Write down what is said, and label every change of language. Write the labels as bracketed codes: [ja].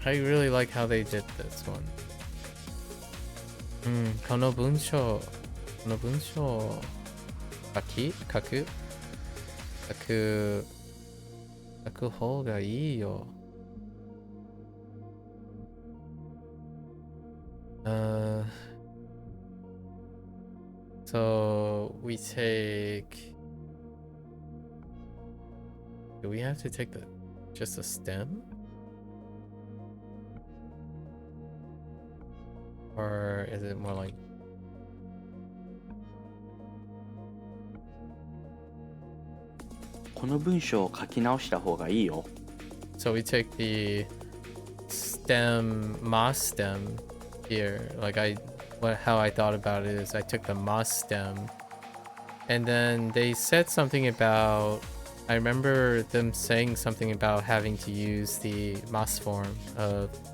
[en] I really like how they did this one. [ja] この文章書く方がいいよ。 [en] So we take. Do we have to take just a stem? Or is it more like? [ja] 「この文章を書き直した方がいいよ」 [en] So we take the stem, ma stem here. Like how I thought about it is I took the ma stem, and then they said something about. I remember them saying something about having to use the mas form of.